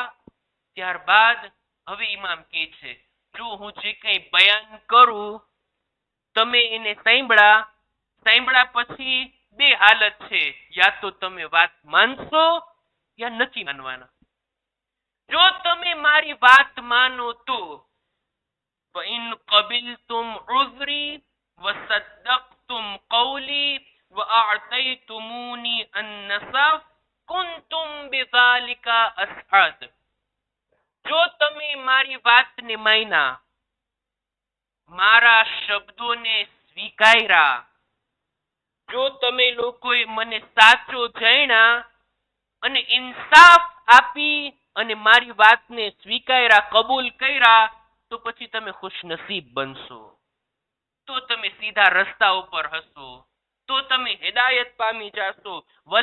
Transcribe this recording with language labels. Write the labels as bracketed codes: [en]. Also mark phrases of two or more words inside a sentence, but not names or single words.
[gu] ત્યારબાદ હવે ઇમામ કહે છે, જો હું જે કંઈ બયાન કરું તમે એને સાંભળ્યા પછી બે હાલત છે, યા તો તમે વાત માનશો યા નથી માનવાના. જો તમે મારી વાત માનો તો [ar] فإن قبلتم عذري وصدقتم قولي وأعطيتموني النصف كنتم بذلك أسعد. [gu] જો તમે મારી વાતને માન્યા, મારા શબ્દોને સ્વીકાર્યા, જો તમે લોકોએ મને સાચો જાણ્યા અને ઇન્સાફ આપી અને મારી વાતને સ્વીકાર્યા, કબૂલ કર્યા, તો પછી તમે ખુશનસીબ બનશો, તો તમે સીધા રસ્તા ઉપર હશો, તો તમે હિદાયત પામી જાશો.